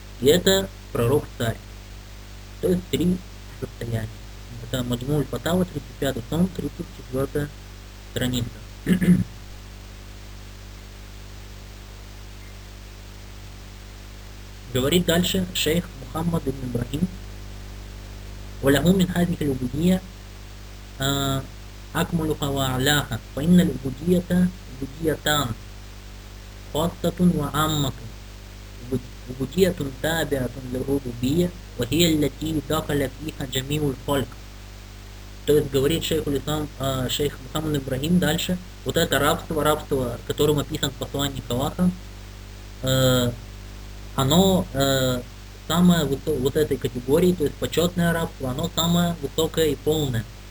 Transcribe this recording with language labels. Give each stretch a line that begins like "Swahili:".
Russian: И это пророк-царь. То есть три состояния. Это Маджмуль Фатава, 35 том, 34 страница. Говорит дальше шейх Мухаммад ибн Ибрахим.
Arabic: وله من هذه العبودية أكملها وأعلاها فإن العبودية عبوديتان خاصة وعامة عبودية تابعة للربوبية وهي التي دخل فيها جميع الخلق.
Russian: То есть говорит шейх Мухаммад Ибрахим дальше, вот это рабство, которым описан посланник Аллаха, оно самое вот этой категории, то есть почетное рабство, оно самое высокое и полное.